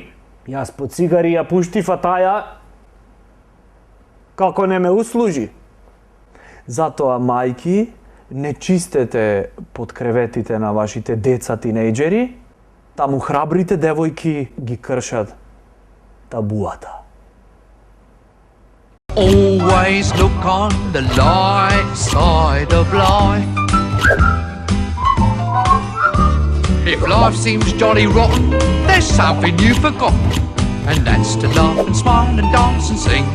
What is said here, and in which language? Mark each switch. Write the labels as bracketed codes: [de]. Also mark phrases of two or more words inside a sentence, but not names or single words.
[mk] Јас по цигари ја пуштив, а таја како не ме услужи. Затоа, мајки, не чистете под креветите на вашите деца тинејџери, таму храбрите девојки ги кршат табуата. [en] Always look on the light side of life. If life seems jolly rotten, there's something you forgot, and that's to laugh and smile and dance and sing.